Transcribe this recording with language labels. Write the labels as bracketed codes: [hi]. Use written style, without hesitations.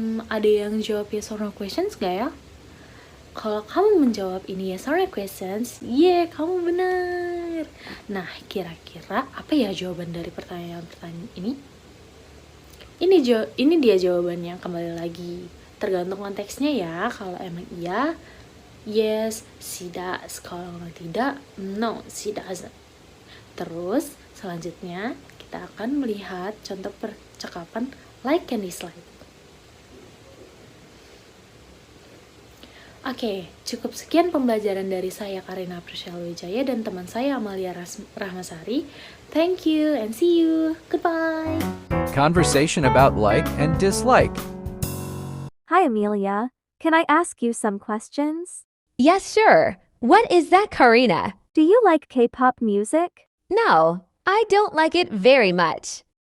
[id] Ada yang jawab yes or no questions gak ya? Kalau kamu menjawab ini yes or no questions, kamu benar. Nah, kira-kira apa ya jawaban dari pertanyaan-pertanyaan ini? Ini dia jawabannya, kembali lagi. Tergantung konteksnya ya. Kalau emang iya, [en] yes, she does. [id] Kalau emang tidak, [en] no, she doesn't. [id] Terus, selanjutnya kita akan melihat contoh percakapan like and dislike. Oke, cukup sekian pembelajaran dari saya Karina Prishalwijaya dan teman saya Amalia Rahmasari. [en] Thank you and see you. Goodbye. Conversation about like and dislike. Hi, Amelia. Can I ask you some questions? Yes, sure. What is that, Karina? Do you like K-pop music? No, I don't like it very much.